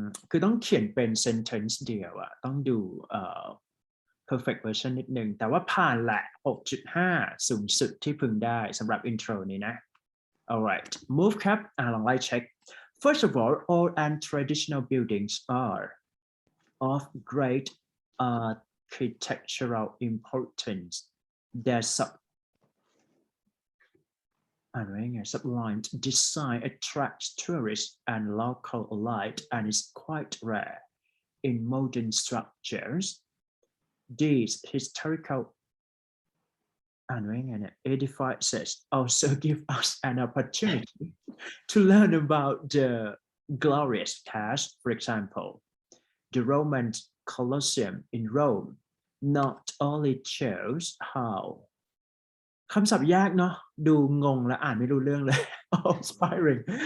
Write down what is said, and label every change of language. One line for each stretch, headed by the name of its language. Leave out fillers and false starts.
Thai: คือต้องเขียนเป็น sentence เดียวอะต้องดูperfect version นิดนึงแต่ว่าผ่านแหละ 6.5 สูงสุดที่พึงได้สำหรับ intro นี้นะ alright move ครับลองไล่เช็ค
English: First of all and traditional buildings are of great architectural importance. Their sublime design attracts tourists and local alike and is quite rare in modern structures. These historical edifices also give us an opportunity to learn about the glorious past. For example, the Roman Colosseum in Rome not only shows how
Thai: คำศัพท์ยากเนาะดูงงและอ่านไม่รู้เรื่องเลย
English: Inspiring.